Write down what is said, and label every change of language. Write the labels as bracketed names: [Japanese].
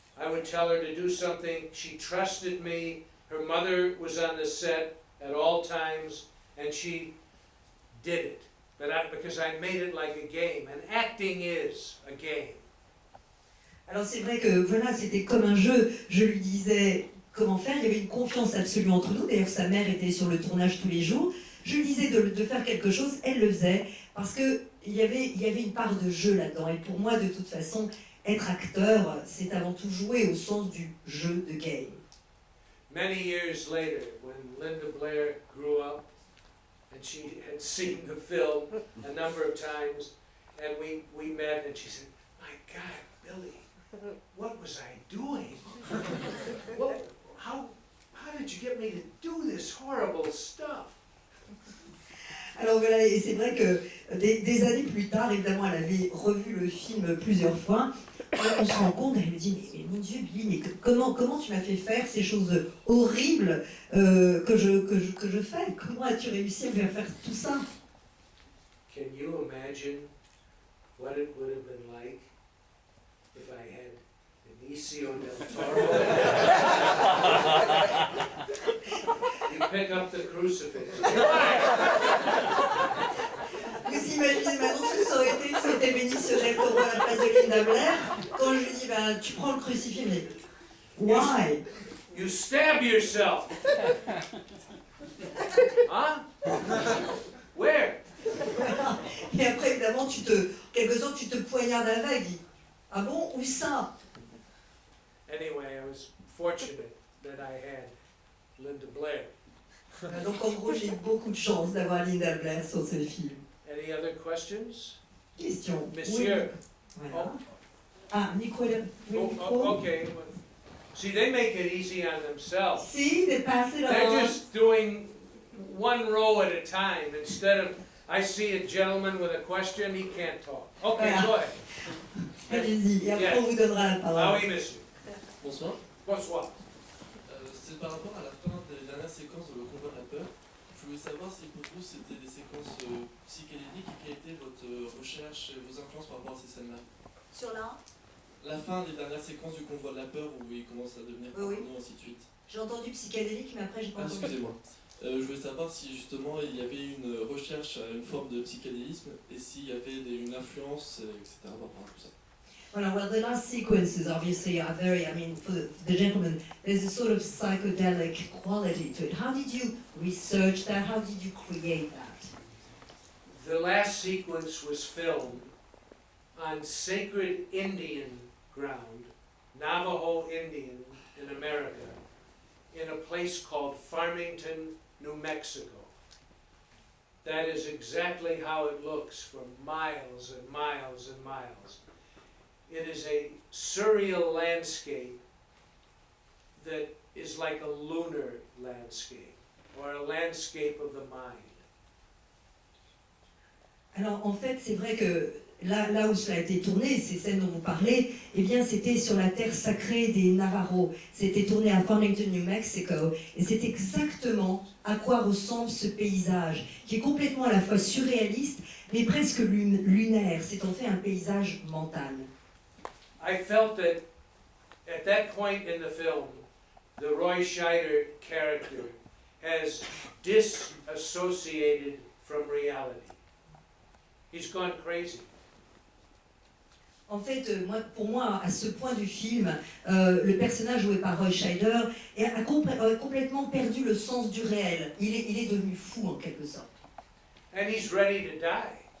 [English] would tell her to do something. She trusted me. Her mother was on the set at all times, and she did it. But because I made it like a game, and acting is a game. [French] Alors c'est vrai que voilà, c'était comme un jeu. Je lui disais comment faire. Il y avait une confiance absolue entre nous. D'ailleurs, sa mère était sur le tournage tous les jours. Je lui disais de faire quelque chose, elle le faisait, parce qu'il y avait une part de jeu là-dedans. Et pour moi, de toute façon, être acteur, c'est avant tout jouer au sens du jeu de [English] game. Many years later, when Linda Blair grew up, and she had seen the film a number of times, and we met, and she said, "My God, Billy, what was I doing? How did you get me to do this horrible stuff?" [French] Alors voilà, et c'est vrai que des années plus tard, évidemment, elle avait revu le film plusieurs fois. On se rend compte, elle me dit, mais mon Dieu, Billy, mais comment tu m'as fait faire ces choses horribles que je fais? Comment as-tu réussi à me faire tout ça? [English] Can you imagine what it would have been like if I had Benicio del Toro? You pick up the crucifix. [French] Vous imaginez maintenant ce que ça aurait été si c'était Benicio del Toro à la place de Linda Blair? Quand je lui dis, ben, tu prends le crucifix, mais [English] why? You stab yourself. Huh? Where? [French] Et après, évidemment, quelque sorte, tu te poignardes à la vague. Ah bon? Où ça? [English] Anyway, I was fortunate that I had Linda Blair. [French] Donc en gros, j'ai eu beaucoup de chance d'avoir Linda Blair sur ce film. [English] Any other questions? Question. [French] Monsieur. Oui. Voilà. Ah, Nicolas. Oui, [English] Okay. See, they make it easy on themselves. [French] Si, dépassez leur... [English] They're just doing one row at a time instead of, I see a gentleman with a question, he can't talk. Okay, [French] Voilà. [English] go ahead. [French] Allez-y, et après on vous donnera la parole. Ah oui, monsieur. Bonsoir. Bonsoir. C'est par rapport à la fin des dernières séquences de Le Convoi de la Peur. Je voulais savoir si pour vous c'était des séquences psychédéliques et quelle était votre recherche et vos influences par rapport à ces scènes-là. Sur La fin des dernières séquences du Convoi de la Peur où il commence à devenir oui. parano, ainsi de suite. J'ai entendu psychédélique, mais après j'ai pas entendu. Excusez-moi. Je voulais savoir si justement il y avait une recherche à une forme de psychédélisme et s'il y avait une influence, etc. par rapport à tout ça. [English] Well, the last sequences obviously are very, for the gentleman, there's a sort of psychedelic quality to it. How did you research that? How did you create that? The last sequence was filmed on sacred Indian ground, Navajo Indian in America, in a place called Farmington, New Mexico. That is exactly how it looks for miles and miles and miles. It is a surreal landscape that is like a lunar landscape, or a landscape of the mind. [French] Alors en fait, c'est vrai que là où cela a été tourné, ces scènes dont vous parlez, eh bien c'était sur la terre sacrée des Navajos. C'était tourné à Farmington, New Mexico, et c'est exactement à quoi ressemble ce paysage, qui est complètement à la fois surréaliste, mais presque lunaire. C'est en fait un paysage mental. [English] I felt that at that point in the film, the Roy Scheider character has disassociated from reality. He's gone crazy. [French] En fait, pour moi, à ce point du film, le personnage joué par Roy Scheider a complètement perdu le sens du réel. Il est devenu fou en quelque sorte. [English] And he's ready to die.